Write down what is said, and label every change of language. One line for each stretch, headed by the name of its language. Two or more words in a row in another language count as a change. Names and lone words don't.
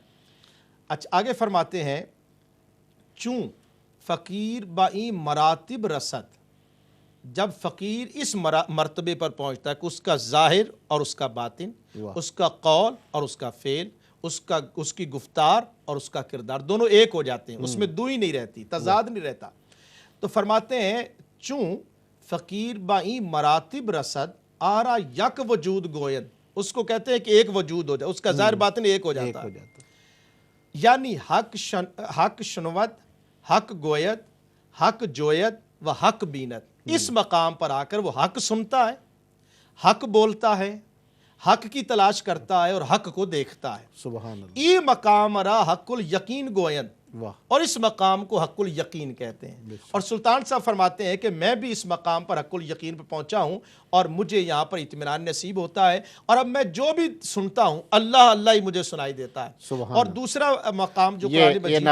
Urdu: اچھا آگے فرماتے ہیں،
Persian: چوں فقیر بائی مراتب رسد،
Urdu: جب فقیر اس مرتبے پر پہنچتا ہے کہ اس کا ظاہر اور اس کا باطن، اس کا قول اور اس کا فعل، اس کی گفتار اور اس کا کردار دونوں ایک ہو جاتے ہیں، اس میں دوئی نہیں رہتی، تضاد نہیں رہتا، تو فرماتے ہیں چوں
Persian: فقیر بائی مراتب رسد آرا یک وجود گوید،
Urdu: اس کو کہتے ہیں کہ ایک وجود ہو جائے، اس کا ظاہر باطن ایک ہو جاتا ہے،
Persian: یعنی حق شنوت، حق گوید، حق جوید و حق بینت،
Urdu: اس مقام پر آ کر وہ حق سنتا ہے، حق بولتا ہے، حق کی تلاش کرتا ہے اور حق کو دیکھتا ہے۔
Arabic: سبحان اللہ،
Persian: ای مقام را حق الیقین گوین،
Urdu: واہ، اور اس مقام کو حق الیقین کہتے ہیں۔ اور سلطان صاحب فرماتے ہیں کہ میں بھی اس مقام پر حق الیقین پر پہنچا ہوں اور مجھے یہاں پر اطمینان نصیب ہوتا ہے، اور اب میں جو بھی سنتا ہوں اللہ اللہ ہی مجھے سنائی دیتا ہے۔ سبحان اور دوسرا مقام جو قرآن یہ مجید،